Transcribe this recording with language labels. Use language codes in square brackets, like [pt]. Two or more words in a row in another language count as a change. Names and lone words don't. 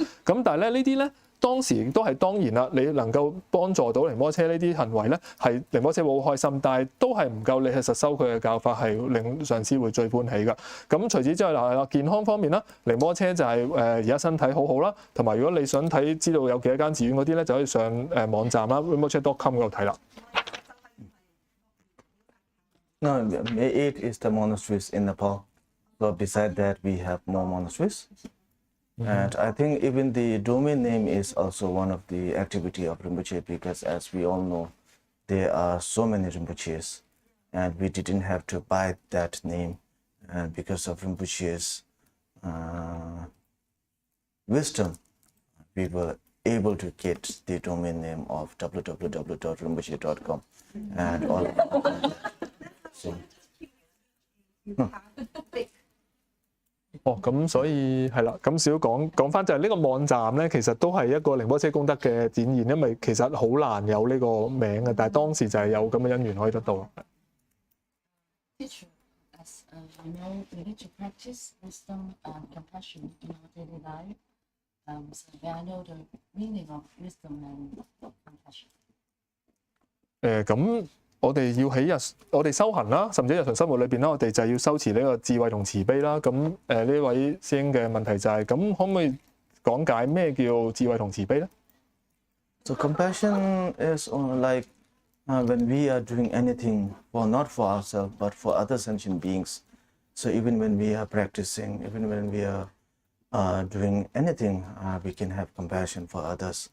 [yue] 咁但係咧呢啲咧，當時亦都係當然啦，你能夠幫助到寧波車呢啲行為咧，係寧波車會好開心，但係都係唔夠你係實修佢嘅教法係令上師會最歡喜㗎。咁除此之外嗱，健康方面啦，寧波車就係而家身體好好啦，同埋如果你想睇知道有幾多間寺院嗰啲咧，就可以上網站啦 rinpoche.com 嗰度睇啦。 [en] No, May 8 is the monasteries in Nepal. So beside that, we have more monasteries. And I think even the domain name is also one of the activity of Rinpoche, because as we all know, there are so many Rinpoches, and we didn't have to buy that name. And because of Rinpoche's wisdom, we were able to get the domain name of www.rinpoche.com and all of that. So, [yue] 咁所以係啦，咁少講翻就係呢個網站咧，其實都係一個寧波車功德嘅展現，因為其實好難有呢個名嘅，但係當時就係有咁嘅因緣可以得到。 [en] Teacher, as you know, we need to practice wisdom and compassion in our daily life. So may I know the meaning of wisdom and compassion? [yue] 咁我哋要喺我哋修行啦，甚至日常生活裏邊啦，我哋就係要修持呢個智慧同慈悲啦。咁呢位師兄嘅問題就係，咁可唔可以講解咩叫智慧同慈悲咧？ [en] So compassion is like when we are doing anything not for ourselves but for other sentient beings. So even when we are practicing, even when we are doing anything, we can have compassion for others.